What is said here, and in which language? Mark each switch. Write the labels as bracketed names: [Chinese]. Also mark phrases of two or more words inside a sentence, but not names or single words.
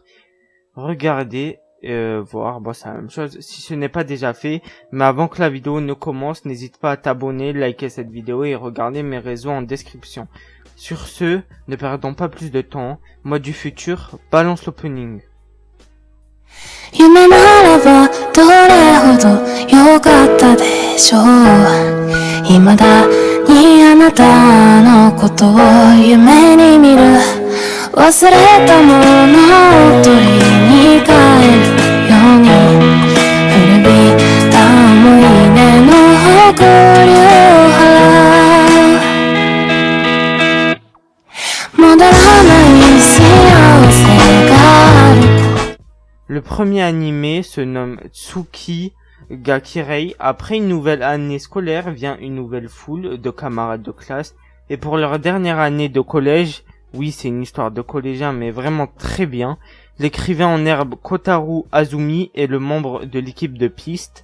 [French] Regardez, voir, bon c'est la même chose si ce n'est pas déjà fait. Mais avant que la vidéo ne commence, n'hésite pas à t'abonner, liker cette vidéo et regarder mes réseaux en description. Sur ce, ne perdons pas plus de temps, moi du futur, balance l'opening. [Japanese] 夢ならばどれほど良かったでしょう未だにあなたのことを夢に見る忘れたものを取りに帰るように古びた思い出の誇りを払う戻らない幸せがある [French] Le premier animé se nomme Tsuki ga Kirei. Après une nouvelle année scolaire vient une nouvelle foule de camarades de classe. Et pour leur dernière année de collège, oui c'est une histoire de collégien mais vraiment très bien, l'écrivain en herbe Kotaro Azumi est le membre de l'équipe de piste.